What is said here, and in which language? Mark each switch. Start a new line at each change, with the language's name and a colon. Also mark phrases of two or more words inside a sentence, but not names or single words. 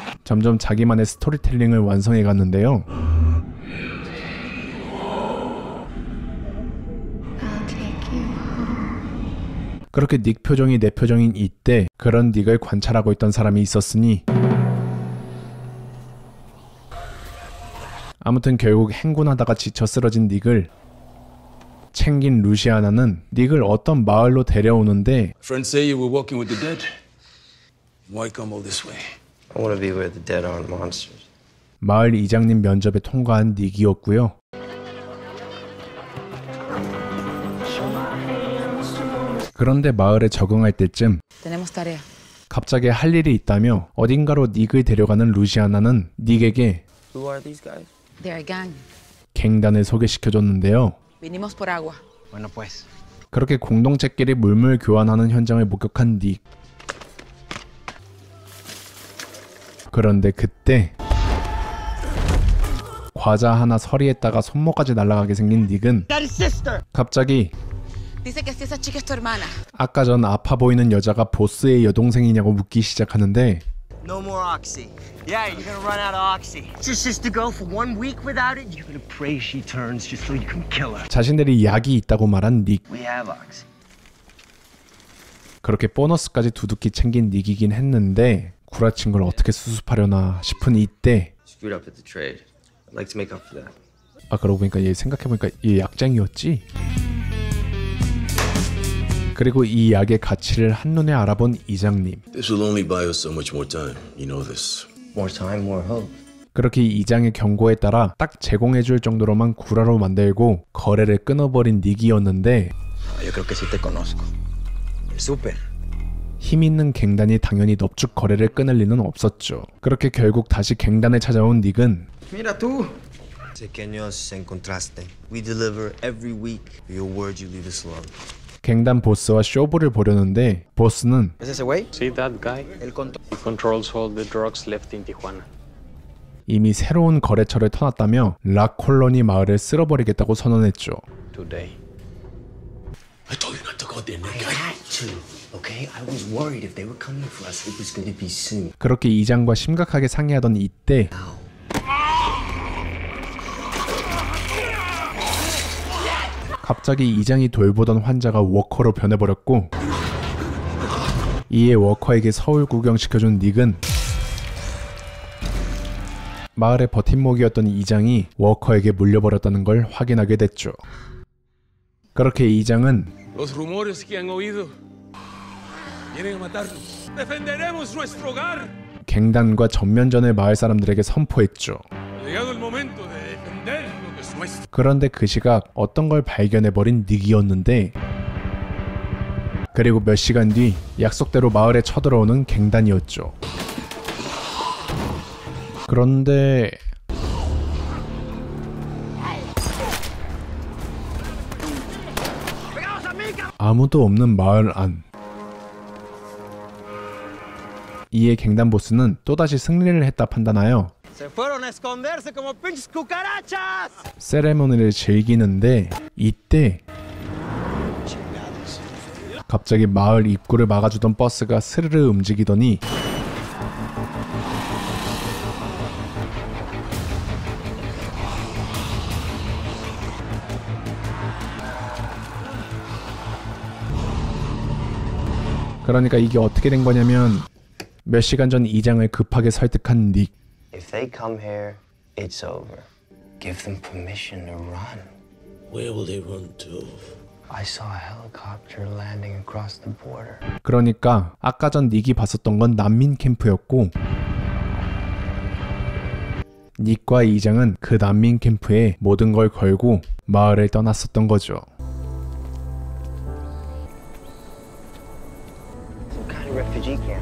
Korean: 점점 자기만의 스토리텔링을 완성해 갔는데요. 그렇게 닉 표정이 내 표정인 이때 그런 닉을 관찰하고 있던 사람이 있었으니 아무튼 결국 행군하다가 지쳐 쓰러진 닉을 챙긴 루시아나는 닉을 어떤 마을로 데려오는데
English: Friends say you were walking with the dead. Why come all this way? I want to be where the dead aren't monsters.
Korean: 마을 이장님 면접에 통과한 닉이었고요. 그런데 마을에 적응할 때쯤 갑자기 할 일이 있다며 어딘가로 닉을 데려가는 루시아나는 닉에게
English: Who are these guys? They're a gang.
Korean: 갱단을 소개시켜줬는데요.
Spanish: Vinimos por agua. Bueno, pues.
Korean: 그렇게 공동체끼리 물물 교환하는 현장을 목격한 닉. 그런데 그때 과자 하나 서리했다가 손목까지 날아가게 생긴 닉은 갑자기
Spanish: Dice que si esa chica es tu hermana.
Korean: 아까 전 아파 보이는 여자가 보스의 여동생이냐고 묻기 시작하는데
English: No more oxy. Yeah, you're gonna run out of oxy. Just to go for 1 week without it, you're gonna pray she turns just so you can kill her.
Korean: 자신들이 약이 있다고 말한 닉.
English: We have oxy.
Korean: 그렇게 보너스까지 두둑히 챙긴 닉이긴 했는데 구라친 걸 어떻게 수습하려나 싶은 이때
English: Screwed up at the trade. I'd like to make up for that.
Korean: 아 그러고 보니까 얘 생각해보니까 얘 약쟁이였지? 그리고 이 약의 가치를 한눈에 알아본 이장님.
English: This will only buy us so much more time. You know this. More time, more hope.
Korean: 그렇게 이장의 경고에 따라 딱 제공해줄 정도로만 구라로 만들고 거래를 끊어버린 닉이었는데
Spanish: Yo creo que sí te conozco. El súper.
Korean: 힘 있는 갱단이 당연히 넙죽 거래를 끊을 리는 없었죠. 그렇게 결국 다시 갱단에 찾아온 닉은
Spanish: Mira tú. Sé que nos encontraste.
English: We deliver every week. For your word, you leave us alone.
Korean: 갱단 보스와 쇼부를 보려는데 보스는
Spanish: ¿Es ese güey?
English: See that guy? He controls all the drugs left in Tijuana.
Korean: 이미 새로운 거래처를 터놨다며 라콜로니 마을을 쓸어버리겠다고 선언했죠.
English: Today. I told you not to go there, Nick. I had to. Okay, I was worried if they were coming for us, it was going to be soon.
Korean: 그렇게 이장과 심각하게 상의하던 이때 갑자기 이장이 돌보던 환자가 워커로 변해버렸고 이에 워커에게 서울 구경시켜준 닉은 마을의 버팀목이었던 이장이 워커에게 물려버렸다는 걸 확인하게 됐죠. 그렇게 이장은
Spanish: Los rumores que han oído vienen a matarnos. Defenderemos nuestro hogar.
Korean: 갱단과 전면전을 마을 사람들에게 선포했죠.
Spanish: Llegado el momento de defender lo que es nuestro.
Korean: 그런데 그 시각 어떤 걸 발견해버린 닉이었는데 그리고 몇 시간 뒤 약속대로 마을에 쳐들어오는 갱단이었죠. 그런데 아무도 없는 마을 안. 이에 갱단 보스는 또다시 승리를 했다 판단하여
Spanish: Se fueron a esconderse como pinches cucarachas.
Korean: 세레모니를 즐기는데 이때 갑자기 마을 입구를 막아주던 버스가 스르르 움직이더니 그러니까 이게 어떻게 된 거냐면 몇 시간 전 이장을 급하게 설득한 닉.
English: If they come here, it's over. Give them permission to run. Where will they run to? I saw a helicopter landing across the border.
Korean: 그러니까 아까 전 닉이 봤었던 건 난민 캠프였고 닉과 이장은 그 난민 캠프에 모든 걸 걸고 마을을 떠났었던 거죠.
English: Some kind of refugee camp.